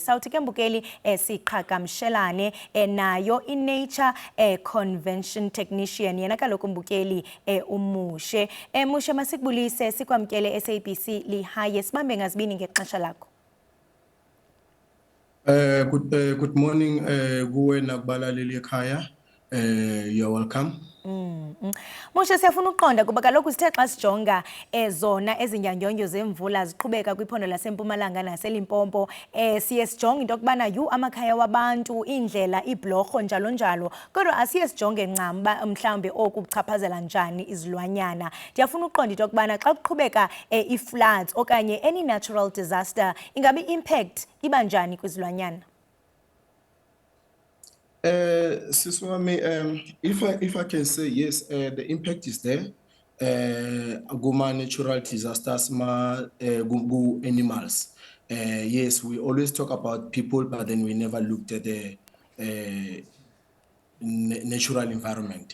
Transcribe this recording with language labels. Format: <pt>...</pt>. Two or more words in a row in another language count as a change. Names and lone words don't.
<xh>Sawuthi ke mbukeli siqhagamshelane nayo i-Nature Convention Technician, yena kaloku mbukeli uMushe. Mushe, masikubulise sikwamkele SABC lihaye, sibambe ngazibini ngexesha lakho.</xh> <en>Good morning</en> <xh>kuwe nakubalaleli ekhaya.</xh> <en>You're welcome.</en> <xh>Mushe, siyafuna uqonda kuba kaloku sithe xa sijonga zona ezinyanyonyo zemvula ziqhubeka kwiphondo laseMpumalanga naseLimpopo, siye sijonge into yokubana amakhaya wabantu, indlela, iibhlorho njalo njalo, kodwa asiye sijonge ncam uba mhlawumbi oku kuchaphazela njani izilwanyana. Ndiyafuna uqonda into yokubana xa kuqhubeka i-floods okanye</xh> <en>any natural disaster,</en> <xh>ingabi impact iba njani kwizilwanyana?</xh> <en>If I can say yes, the impact is there. Guma natural disasters, animals. Yes, we always talk about people, but then we never looked at the natural environment.</en>